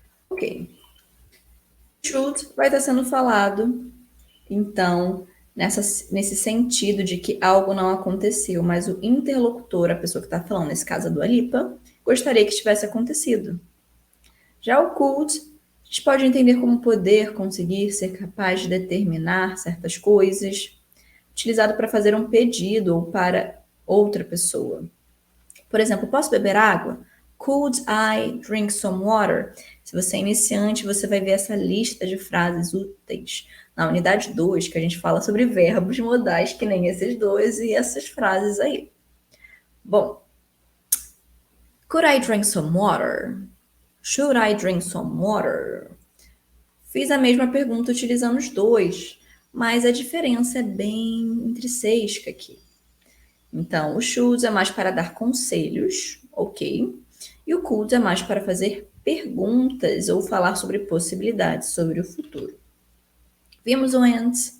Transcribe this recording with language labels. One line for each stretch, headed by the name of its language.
Portuguese: Ok. Should vai estar sendo falado, então, nesse sentido de que algo não aconteceu, mas o interlocutor, a pessoa que está falando, nesse caso a Dua Lipa, gostaria que tivesse acontecido. Já o could, a gente pode entender como poder, conseguir, ser capaz de determinar certas coisas, utilizado para fazer um pedido ou para outra pessoa. Por exemplo, posso beber água?
English: Could I drink some water?
Portuguese: Se você é iniciante, você vai ver essa lista de frases úteis na unidade 2, que a gente fala sobre verbos modais, que nem esses dois e essas frases aí.
English: Bom, could I drink some water? Should I drink some water?
Portuguese: Fiz a mesma pergunta utilizando os dois, mas a diferença é bem intrínseca aqui. Então, o should é mais para dar conselhos, ok? E o could é mais para fazer perguntas ou falar sobre possibilidades sobre o futuro. Vimos o and.